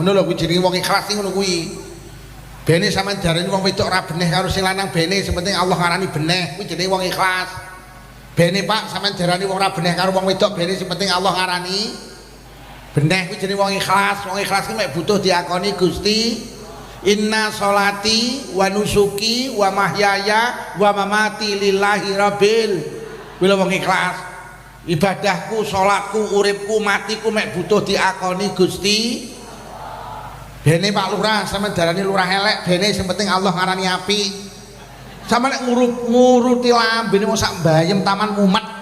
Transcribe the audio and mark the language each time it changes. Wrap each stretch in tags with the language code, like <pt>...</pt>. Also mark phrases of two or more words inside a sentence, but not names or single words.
<jv>Ngono lho kuwi jenenge wong ikhlas ngono kuwi. Bene sampean diarani wong wedok ora beneh karo sing lanang, bene sing penting Allah ngarani beneh, kuwi jenenge wong ikhlas. Bene Pak sampean diarani wong ora beneh karo wong wedok, bene sing penting Allah ngarani beneh, kuwi jenenge wong ikhlas. Wong ikhlas ki mek butuh diakoni Gusti.</jv> <ar>إن صلاتي ونسكي ومحياي ومماتي لله رب.</ar> <jv>Kuwi wong ikhlas. Ibadahku, sholatku, uripku, matiku mek butuh diakoni Gusti. Bene Pak Lurah sampean darani lurah elek, bene sing penting Allah ngarani apik. Sampe nek nguruti lambene mok sak mbayem taman mumet.</jv>